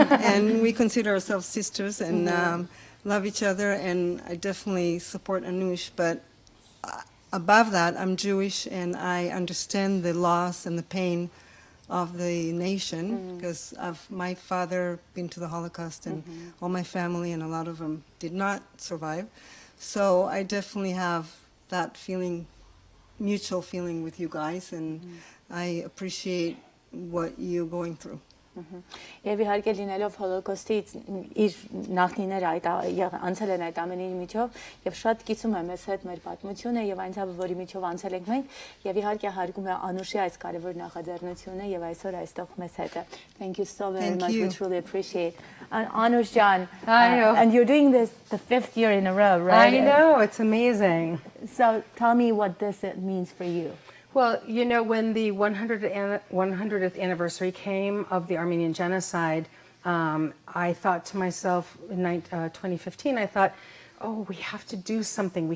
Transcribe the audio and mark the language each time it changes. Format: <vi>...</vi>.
<en>And we consider ourselves sisters and love each other, and I definitely support Anush, but above that, I'm Jewish, and I understand the loss and the pain of the nation, because of my father been to the Holocaust, and all my family, and a lot of them did not survive. So I definitely have that feeling, mutual feeling with you guys, and I appreciate what you're going through.</en> <hy>Եվ իհարկե լինելով հոլոկոստից իր նախնիները անցել են այդ ամենի միջով եւ շատ կիսում է մեզ հետ մեր պատմությունը եւ այն ցավը, որի միջով անցել ենք մենք եւ իհարկե հարգում է Անուշի այս կարեւոր նախաձեռնությունը եւ այսօր այստեղ մեզ հետ է.</hy> <en>Thank you so very much. We truly appreciate. Anush Jan, and you're doing this the 5th year in a row, right? I know, it's amazing. So tell me what this means for you. Well, you know, when the 100th anniversary came of the Armenian genocide, I thought to myself in 2015, I thought, oh, we have to do something.</en>